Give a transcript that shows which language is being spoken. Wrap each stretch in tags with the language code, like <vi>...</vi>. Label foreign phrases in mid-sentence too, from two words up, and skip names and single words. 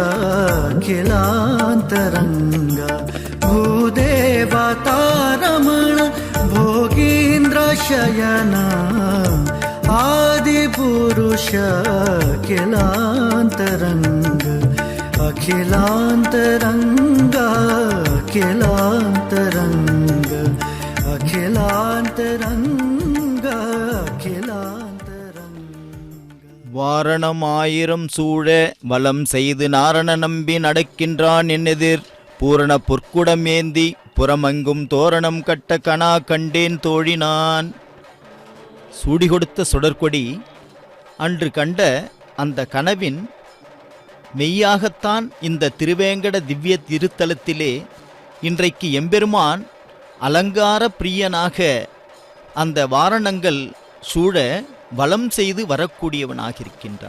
<sa>अखिलान्तरङ्ग भूदेवतारमण भोगीन्द्र शयन आदिपुरुष अखिलान्तरङ्ग अखिलान्तरङ्ग अखिलान्तरङ्ग अखिलान्तरङ्ग अखिलान्तरङ्ग</sa> <ta>வாரணமாயிரம் சூழ வலம் செய்து நாரண நம்பி நடக்கின்றான் என்னெதிர் பூரண பொற்குடம் ஏந்தி புறமங்கும் தோரணம் கட்ட கணா கண்டேன் தோழினான். சூடி கொடுத்த சுடற்கொடி அன்று கண்ட அந்த கனவின் மெய்யாகத்தான் இந்த திருவேங்கட திவ்ய திருத்தலத்திலே இன்றைக்கு எம்பெருமான் அலங்கார பிரியனாக அந்த வாரணங்கள் சூழ வலம் செய்து வரக்கூடியவனாக இருக்கின்றான்.</ta>